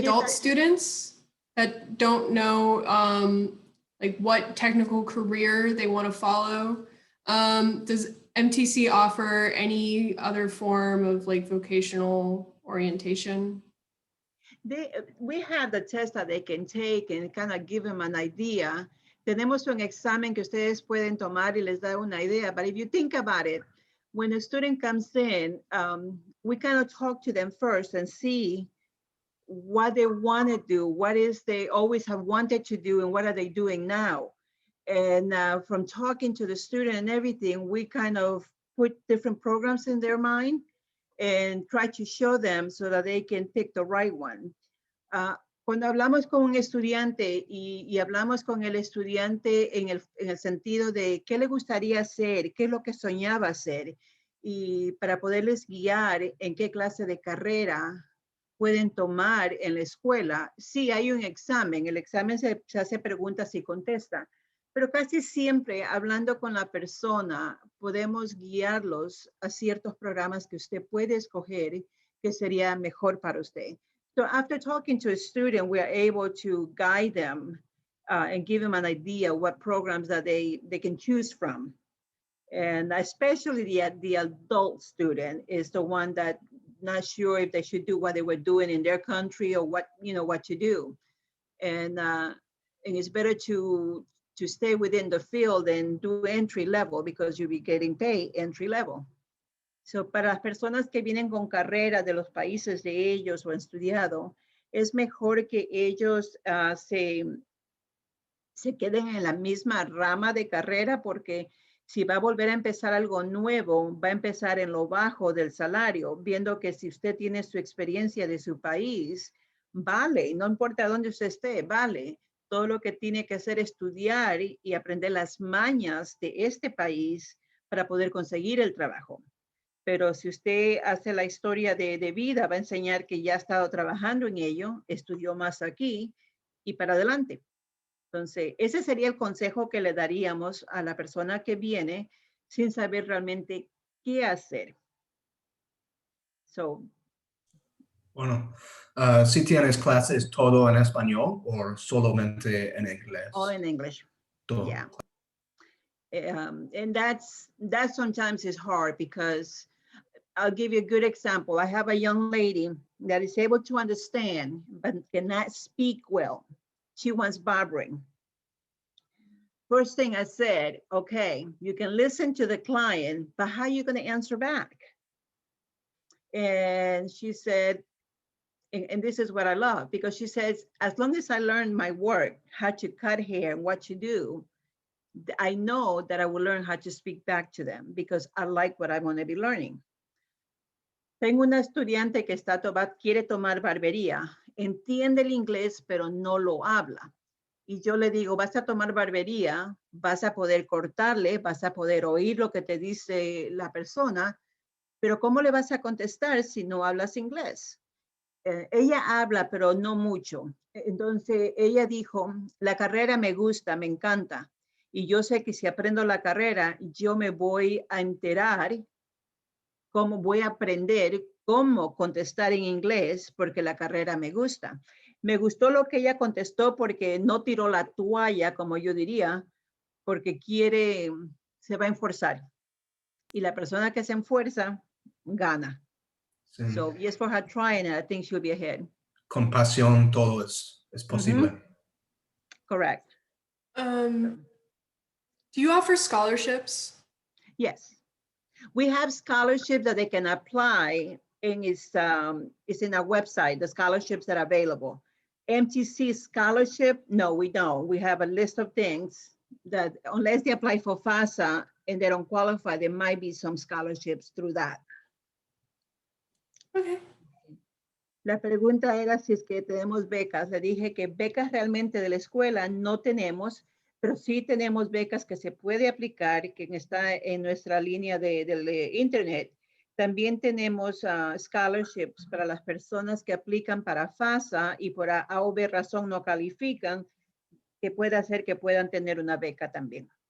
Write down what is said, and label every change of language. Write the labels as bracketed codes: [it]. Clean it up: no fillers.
[en] adult students that don't know like what technical career they want to follow, does MTC offer any other form of like vocational orientation? We have the test that they can take and kind of give them an idea. [es] Tenemos un examen que ustedes pueden tomar y les da una idea. [en] But if you think about it, when a student comes in, we kind of talk to them first and see what they want to do, what is they always have wanted to do, and what are they doing now. And from talking to the student and everything, we kind of put different programs in their mind and try to show them so that they can pick the right one. [es] Cuando hablamos con un estudiante y hablamos con el estudiante en el sentido de qué le gustaría hacer, qué es lo que soñaba hacer, y para poderles guiar en qué clase de carrera pueden tomar en la escuela, sí hay un examen. El examen se hace preguntas y contesta, pero casi siempre hablando con la persona podemos guiarlos a ciertos programas que usted puede escoger que sería mejor para usted. [en] So after talking to a student, we are able to guide them and give them an idea what programs that they can choose from. And especially the adult student is the one that not sure if they should do what they were doing in their country or what to do. And it's better to stay within the field and do entry level because you'll be getting paid entry level. [es] So para las personas que vienen con carreras de los países de ellos o han estudiado, es mejor que ellos se queden en la misma rama de carrera, porque si va a volver a empezar algo nuevo, va a empezar en lo bajo del salario, viendo que si usted tiene su experiencia de su país, vale, no importa dónde usted esté, vale. Todo lo que tiene que hacer es estudiar y aprender las mañas de este país para poder conseguir el trabajo. Pero si usted hace la historia de vida, va a enseñar que ya ha estado trabajando en ello, estudió más aquí y para adelante. Entonces, ese sería el consejo que le daríamos a la persona que viene sin saber realmente qué hacer. [en] So, [es] Bueno, ¿sí tienes clases todo en español o solamente en inglés? [en] all in English. [es] Todo. [en] Yeah. And that sometimes is hard because I'll give you a good example. I have a young lady that is able to understand but cannot speak well. She wants barbering. First thing I said, okay, you can listen to the client, but how are you going to answer back? And she said, and this is what I love, because she says, as long as I learn my work, how to cut hair and what to do, I know that I will learn how to speak back to them because I like what I'm going to be learning. [es] Tengo una estudiante que quiere tomar barbería, entiende el inglés, pero no lo habla. Y yo le digo, vas a tomar barbería, vas a poder cortarle, vas a poder oír lo que te dice la persona, pero ¿cómo le vas a contestar si no hablas inglés? Ella habla, pero no mucho. Entonces ella dijo, la carrera me gusta, me encanta. Y yo sé que si aprendo la carrera, yo me voy a enterar cómo voy a aprender cómo contestar en inglés porque la carrera me gusta. Me gustó lo que ella contestó porque no tiró la toalla, como yo diría, porque se va a esforzar. Y la persona que se esfuerza, gana. Sí. [en] So yes, for her trying, I think she'll be ahead. [es] Con pasión todo es posible. [en] Correct. Do you offer scholarships? Yes. We have scholarships that they can apply, and it's in our website, the scholarships that are available. MTC scholarship, no, we don't. We have a list of things that unless they apply for FAFSA and they don't qualify, there might be some scholarships through that. Okay. [es] La pregunta era si es que tenemos becas. Le dije que becas realmente de la escuela no tenemos, pero sí tenemos becas que se puede aplicar, que está en nuestra línea de internet. También tenemos scholarships para las personas que aplican para FAFSA y por A o B razón no califican, que puede hacer que puedan tener una beca también.